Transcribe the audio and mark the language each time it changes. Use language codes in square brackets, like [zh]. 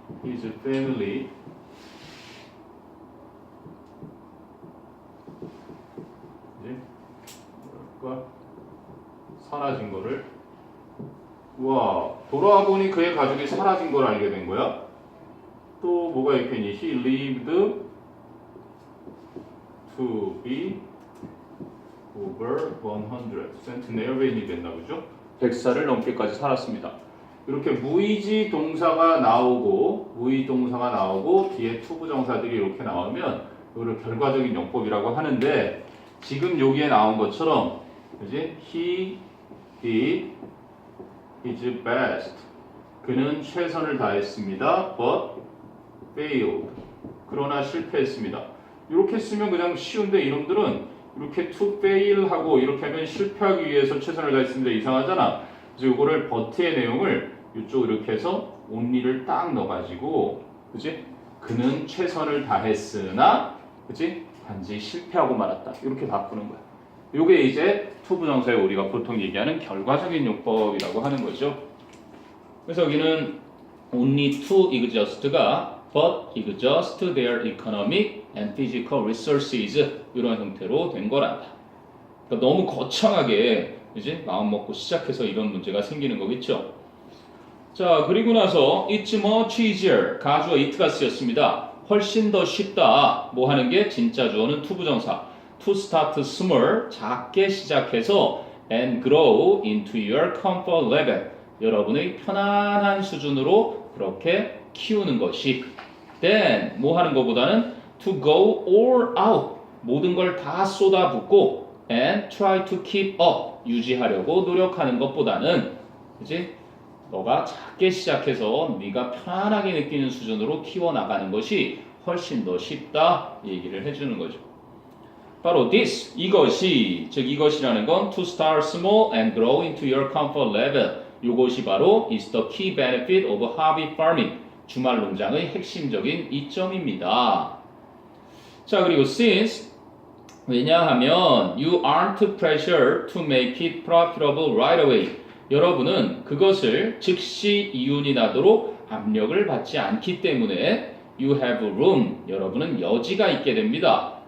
[ko] his family 이제 뭐랄까 사라진 거를 와 돌아와 보니 그의 가족이 사라진 걸 알게 된 거야. 또 뭐가 있겠니? [en] He lived to be over 100 centenarian이 [ko] 됐나 보죠? 100살을 넘게까지 살았습니다. 이렇게 무의지 동사가 나오고 뒤에 to 부정사들이 이렇게 나오면 이거를 결과적인 용법이라고 하는데 지금 여기에 나온 것처럼 그지? [en] He did his best. [ko] 그는 최선을 다했습니다. [en] But failed. [ko] 그러나 실패했습니다. 이렇게 쓰면 그냥 쉬운데 이놈들은 이렇게 to fail 하고 이렇게 하면 실패하기 위해서 최선을 다했습니다. 이상하잖아. 그래서 이거를 but의 내용을 이쪽으로 이렇게 해서 only를 딱 넣어가지고 그지? 그는 최선을 다했으나 그지? 단지 실패하고 말았다. 이렇게 바꾸는 거야. 이게 이제 to 부정사에 우리가 보통 얘기하는 결과적인 용법이라고 하는 거죠. 그래서 여기는 [en] only to exhaust [ko] 가 [en] but exhaust their economic and physical resources [ko] 이런 형태로 된 거란다. 그러니까 너무 거창하게 이제 마음 먹고 시작해서 이런 문제가 생기는 거겠죠. 자 그리고 나서 [en] it's much easier [ko] 가주어 it가 쓰였습니다. 훨씬 더 쉽다. 뭐 하는 게 진짜 주어는 to 부정사. [en] to start small [ko] 작게 시작해서 [en] and grow into your comfort level [ko] 여러분의 편안한 수준으로 그렇게 키우는 것이 [en] then [ko] 뭐 하는 것보다는 [en] to go all out [ko] 모든 걸 다 쏟아붓고 [en] and try to keep up [ko] 유지하려고 노력하는 것보다는 그치? 너가 작게 시작해서 네가 편안하게 느끼는 수준으로 키워나가는 것이 훨씬 더 쉽다 얘기를 해주는 거죠. 바로 [en] this [ko] 이것이 즉 이것이라는 건 to start small and grow into your comfort level 이것이 바로 [en] is the key benefit of hobby farming [ko] 주말 농장의 핵심적인 이점입니다. 자 그리고 [en] since [ko] 왜냐하면 [en] you aren't pressured to make it profitable right away [ko] 여러분은 그것을 즉시 이윤이 나도록 압력을 받지 않기 때문에 [en] you have room [ko] 여러분은 여지가 있게 됩니다.